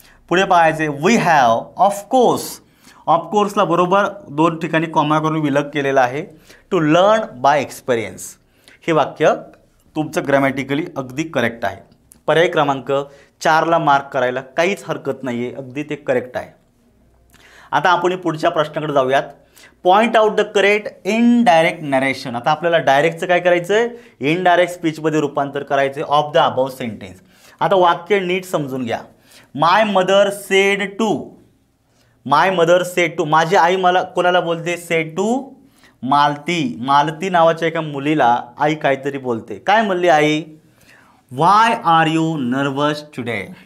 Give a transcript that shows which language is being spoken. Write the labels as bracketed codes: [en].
[mr] पुढे पाहायचे, [en] We have of course. [mr] ऑफकोर्सला बरोबर 2 ठिकाणी कॉमा करून विलग केलेला आहे. [en] to learn by experience [mr] हे वाक्य तुमचं ग्रॅमॅटिकली अगदी करेक्ट आहे. पर्याय क्रमांक 4ला मार्क करायला काहीच हरकत नाही आहे, अगदी ते करेक्ट आहे. आता आपण पुढच्या प्रश्नाकडे जाऊयात. [en] Point out the correct indirect narration. [mr] आता आपल्याला डायरेक्टचं काय करायचं आहे, इनडायरेक्ट स्पीचमध्ये रूपांतर करायचं आहे [en] Of the above sentence. [mr] आता वाक्य नीट समजून घ्या. [en] my mother said to, my mother said to, [mr] माझी आई मला कोणाला बोलते, सेड टू मालती. मालती नावाच्या एका मुलीला आई काहीतरी बोलते. काय म्हणली आई, [en] Why are you nervous today.